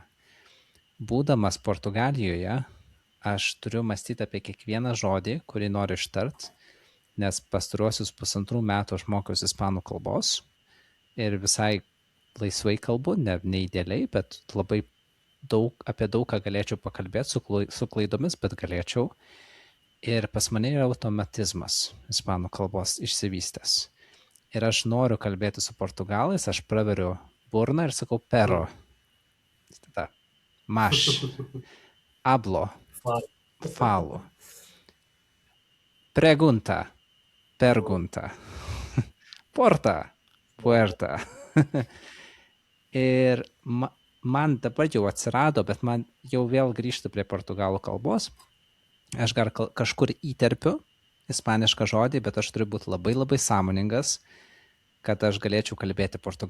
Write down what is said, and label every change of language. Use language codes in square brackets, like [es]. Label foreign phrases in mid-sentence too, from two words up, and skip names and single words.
[lt] Būdamas Portugalijoje, aš turiu mąstyti apie kiekvieną žodį, kurį noriu ištart, nes pastaruosius 1,5 metų aš mokiausi ispanų kalbos ir visai laisvai kalbu, ne idealiai, bet labai apie daug ką galėčiau pakalbėti su klaidomis, bet galėčiau. Ir pas mane yra automatizmas ispanų kalbos išsivystęs. Ir aš noriu kalbėti su portugalais, aš praveriu burną ir sakau pero. Tada maš, [es] hablo, falo, pregunta, [pt] pergunta, porta, [es] puerta. [lt] Ir man dabar jau atsirado, bet man jau vėl grįžti prie portugalų kalbos. Aš gal kažkur įterpiu ispanišką žodį, bet aš turiu būti labai labai sąmoningas, kad aš galėčiau kalbėti portugališkai.